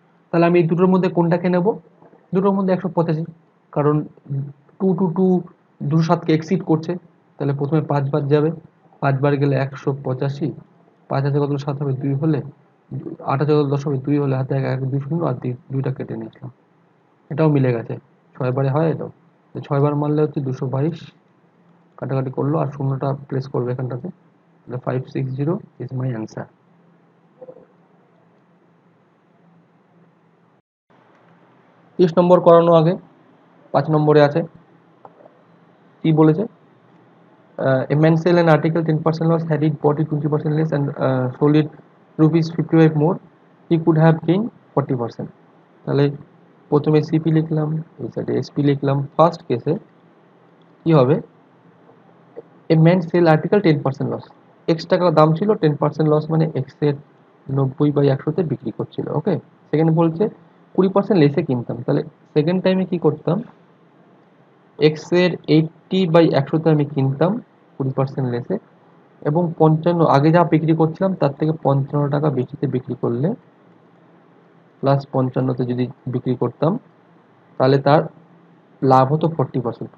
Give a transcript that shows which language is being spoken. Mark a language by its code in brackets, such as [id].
[bn] তাহলে আমি এই দুটোর মধ্যে কোনটাকে নেব, দুটোর মধ্যে 185, কারণ 2 টু 2 207কে এক্সিড করছে, তাহলে প্রথমে 5 বার যাবে, 5 বার গেলে 185, 5 হাতে কত 7 হবে 2 হলে, 8 হাতে কত 10 হবে 2 হলে, হাতে 1 1 2 শূন্য, আর 2টা কেটে নিয়েছিলাম, এটাও মিলে গেছে, 6 বারে হয় এটাও, 6 বার মারলে হচ্ছে 222, কাটাকাটি করলো আর শূন্যটা প্লেস করবে এখানটাতে, তাহলে 560 ইজ মাই অ্যান্সার। 30 নম্বর করানো আগে, 5 নম্বরে আছে কি বলেছে, [en] a man sell an article 10% loss, had it bought it 20% less and sold it rupees 55 more, he could have gained 40%। [bn] তাহলে প্রথমে সিপি লিখলাম, এই সাইডে এসপি লিখলাম। ফার্স্ট কেসে কি হবে, [en] a man sell article 10% loss, [bn] x টাকা দাম ছিল, 10% লস মানে এক্স এর 90/100-তে বিক্রি করছিল, ওকে। সেকেন্ড বলছে 20% লেসে কিনতাম, তাহলে সেকেন্ড টাইমে কি করতাম, এক্স এর 80/100-তে আমি কিনতাম 20% লেসে, এবং 55 আগে যা বিক্রি করছিলাম তার থেকে 55 টাকা বেশিতে বিক্রি করলে, প্লাস 55-তে যদি বিক্রি করতাম, তাহলে তার লাভ হতো 40%।